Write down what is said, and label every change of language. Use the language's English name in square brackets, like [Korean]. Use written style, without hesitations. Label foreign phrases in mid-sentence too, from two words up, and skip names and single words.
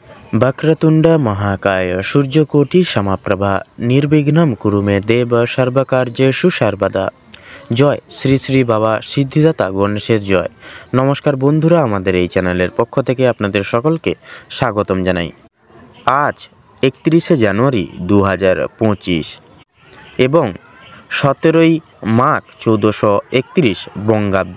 [Sanskrit] वक्रतुंड महाकाय सूर्यकोटि समाप्रभा निर्विघ्नं कुरु मे देव सर्वकार्येषु सर्वदा। [Bangla] জয় শ্রী শ্রী বাবা সিদ্ধিদাতা গণেশের জয়। নমস্কার বন্ধুরা, আমাদের এই চ্যানেলের পক্ষ থেকে আপনাদের সকলকে স্বাগতম জানাই। আজ 31শে জানুয়ারি 2025 এবং 17ই মাঘ 1431 বঙ্গাব্দ।